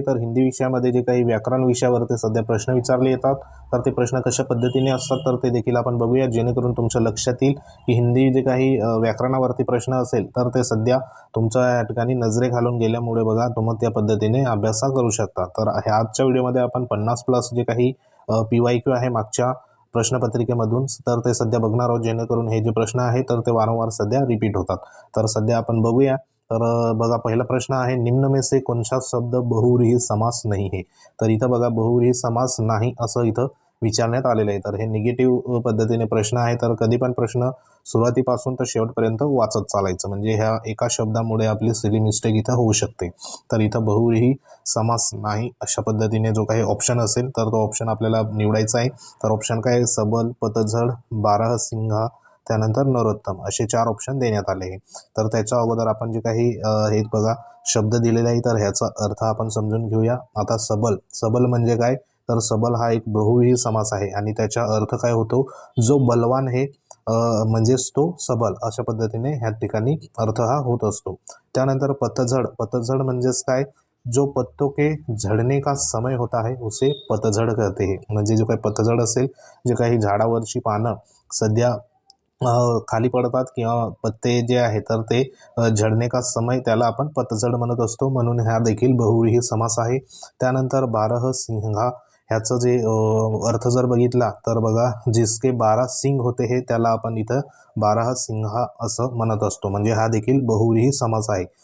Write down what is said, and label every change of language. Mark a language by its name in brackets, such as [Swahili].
[Marathi] तर हिंदी विषयामध्ये जे काही व्याकरण विषयावरती सध्या प्रश्न विचारले येतात तर ते प्रश्न कशा पद्धतीने असतात तर ते देखील आपण बघूया, जेणेकरून तुमच्या लक्षात येईल की हिंदी जे काही व्याकरणावरती प्रश्न असेल तर ते सध्या तुमच्या या ठिकाणी नजरे घालून गेल्यामुळे बघा तुम्ही त्या पद्धतीने अभ्यास करू शकता। तर ह्या आजच्या व्हिडिओमध्ये आपण 50+ जे काही PYQ आहे मागच्या प्रश्नपत्रिकेमधून तर ते सध्या बघणार आहोत, जेणेकरून हे जे प्रश्न आहे तर ते वारंवार सध्या रिपीट होतात। तर सध्या आपण बघूया। तर बघा, पहिला प्रश्न आहे, [Hindi] निम्न में से कौन सा शब्द बहुव्रीही समास नाही है। [Marathi] तर इथं बघा बहुव्रीही समास नाही असं इथं विचारण्यात आलेलं आहे। तर हे निगेटिव्ह पद्धतीने प्रश्न आहे। तर कधी पण प्रश्न सुरुवातीपासून तर शेवटपर्यंत वाचत चालायचं, म्हणजे ह्या एका शब्दामुळे आपली सिली मिस्टेक इथं होऊ शकते। तर इथं बहुव्रीही समास नाही अशा पद्धतीने जो काही ऑप्शन असेल तर तो ऑप्शन आपल्याला निवडायचा आहे। तर ऑप्शन काय, सबल, पतझड, बारहसिंगा, त्यानंतर नरोत्तम असे 4 ऑप्शन देण्यात आले आहे। तर त्याच्या अगोदर आपण जे काही हे बघा शब्द दिलेले आहे तर ह्याचा अर्थ आपण समजून घेऊया। आता सबल, सबल म्हणजे काय, तर सबल हा एक बहुव्रीही समास आहे आणि त्याचा अर्थ काय होतो, जो बलवान आहे म्हणजेच तो सबल, अशा पद्धतीने ह्या ठिकाणी अर्थ हा होत असतो। त्यानंतर पतझड, पतझड म्हणजेच काय, [Hindi] जो पत्तों के झडने का समय होता है उसे पतझड कहते हैं। [Marathi] म्हणजे जो काही पतझड असेल, जे काही झाडावरची पानं सध्या खाली पडतात किंवा पत्ते जे आहे तर ते [Hindi] झडने का समय, [Marathi] त्याला आपण पतझड म्हणत असतो, म्हणून हा देखील बहुव्रीही समास आहे। त्यानंतर बारहसिंगा, ह्याचं जे अर्थ जर बघितला तर बघा, [Hindi] जिसके 12 सिंग होते [Marathi] हे त्याला आपण इथं बारहसिंहा असं म्हणत असतो, म्हणजे हा देखील बहुव्रीही समास आहे।